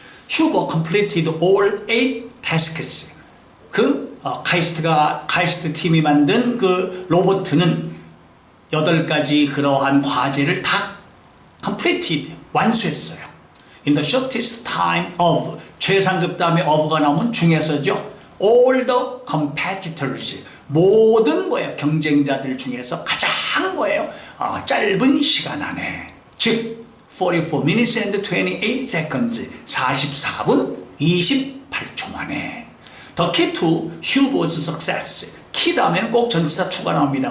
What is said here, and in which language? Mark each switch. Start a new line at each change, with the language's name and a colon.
English: Hugo completed all 8 tasks.
Korean: 그 카이스트 팀이 만든 그 로봇은 8가지 그러한 과제를 다 completed, 완수했어요.
English: In the shortest time of,
Korean: 최상급 다음에 of가 나오면 중에서죠.
English: All the competitors,
Korean: 모든 뭐예요? 경쟁자들 중에서 가장 뭐예요? 짧은 시간 안에, 즉
English: 44 minutes and 28 seconds,
Korean: 44분 28초 만에.
English: The key to Hugo's success,
Korean: 키 다음에는 꼭 전치사 to가 나옵니다.